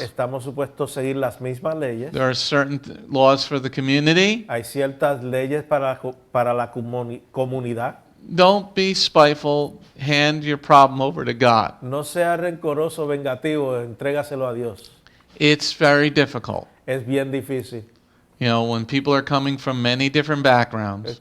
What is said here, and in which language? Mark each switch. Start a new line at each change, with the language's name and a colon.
Spanish: Estamos supuestos a seguir las mismas leyes.
English: There are certain laws for the community.
Spanish: Hay ciertas leyes para la comunidad.
English: Don't be spiteful. Hand your problem over to God.
Spanish: No sea rencoroso, vengativo, entrégaselo a Dios.
English: It's very difficult.
Spanish: Es bien difícil.
English: You know, when people are coming from many different backgrounds,